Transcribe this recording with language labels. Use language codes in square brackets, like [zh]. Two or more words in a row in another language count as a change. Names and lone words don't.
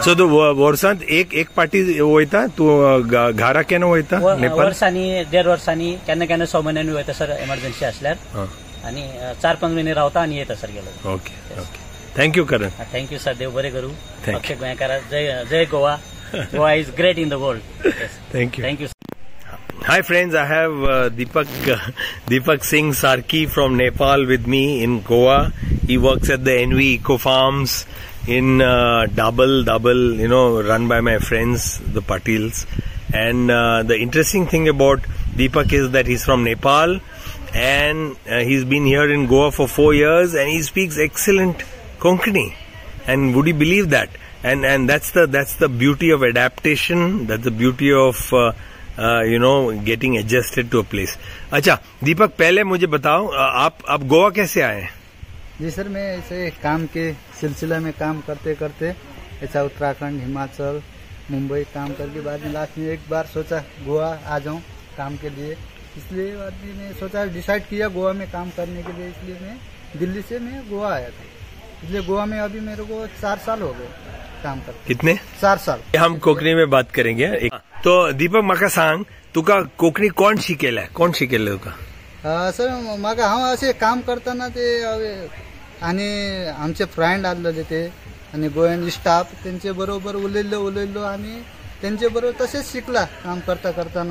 [kok] सो तू वर्सांत एक पाटी वयता? तू घरा केन्ना वयता? वर्सांनी 1.5 वर्सांनी, केन्ना केन्ना 6 म्हयन्यांनी वयता सर, एमर्जन्सी असल्यार. आणि 4-5 महिने रावता आणि येता सर गेलो. [en] Okay, thank you Karan. thank you sir, [kok] देव बरे करू. अख्खे गोंयकारा जय गोवा. [en] Goa is great in the world. Yes. Thank you. Thank you. Hi friends, I have Deepak Singh Sarki from Nepal with me in Goa. He works at the NV Eco Farms in Dabal, run by my friends, the Patils. And the interesting thing about Deepak is that he's from Nepal, and he's been here in Goa for 4 years, and he speaks excellent Konkani. And would you believe that? And that's the beauty of adaptation. That's the beauty of getting adjusted to a place. [hi] अच्छा दीपक, पहले मुझे बताओ आप गोवा कैसे आए? जी सर, मैं ऐसे काम के सिलसिला में काम करते करते ऐसा उत्तराखंड, हिमाचल, मुंबई काम करके बाद में लास्ट में एक बार सोचा गोवा आ जाऊं काम के लिए. इसलिए बाद में सोचा, डिसाइड किया गोवा में काम करने के लिए. इसलिए मैं दिल्ली से मैं गोवा आया था. इसलिए गोवा में अभी मेरे को 4 साल हो गए काम करते. कितने? 4 साल. हम कोकणी में बात करेंगे. तो दीपक, [kok] म्हाका सांग, तुका कोकणी कोण शिकयला तुका? सर, म्हाका हांव असे काम करताना ते आणि आमचे फ्रेंड आसलेले ते आणि गोंयान स्टाफ त्यांचे बरोबर उलयल्लो आणि त्यांचे बरोबर तसेच शिकला काम करता करताना.